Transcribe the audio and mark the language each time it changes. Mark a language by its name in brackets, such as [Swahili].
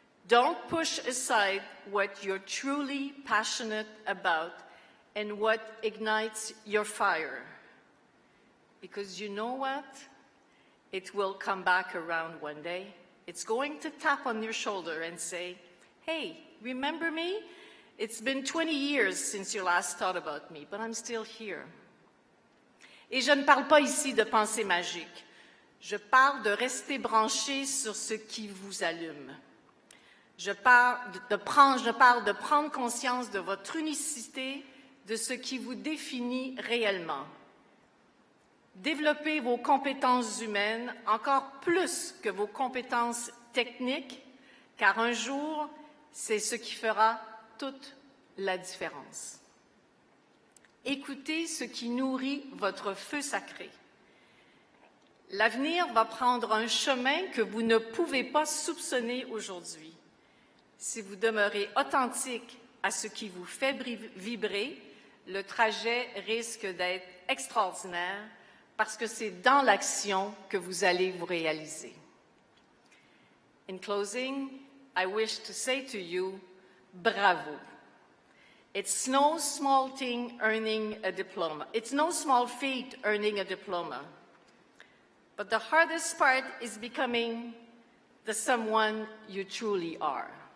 [English] Don't push aside what you're truly passionate about and what ignites your fire. Because you know what? It will come back around one day. It's going to tap on your shoulder and say, hey, remember me? It's been 20 years since you last thought about me, but I'm still here. [French] Et je ne parle pas ici de pensée magique. Je parle de rester branché sur ce qui vous allume. Je parle de prendre conscience de votre unicité, de ce qui vous définit réellement. Développez vos compétences humaines encore plus que vos compétences techniques, car un jour, c'est ce qui fera toute la différence. Écoutez ce qui nourrit votre feu sacré. L'avenir va prendre un chemin que vous ne pouvez pas soupçonner aujourd'hui. Si vous demeurez authentique à ce qui vous fait vibrer, le trajet risque d'être extraordinaire parce que c'est dans l'action que vous allez vous réaliser. [English] In closing, I wish to say to you, bravo. It's no small thing earning a diploma. It's no small feat earning a diploma. But the hardest part is becoming the someone you truly are.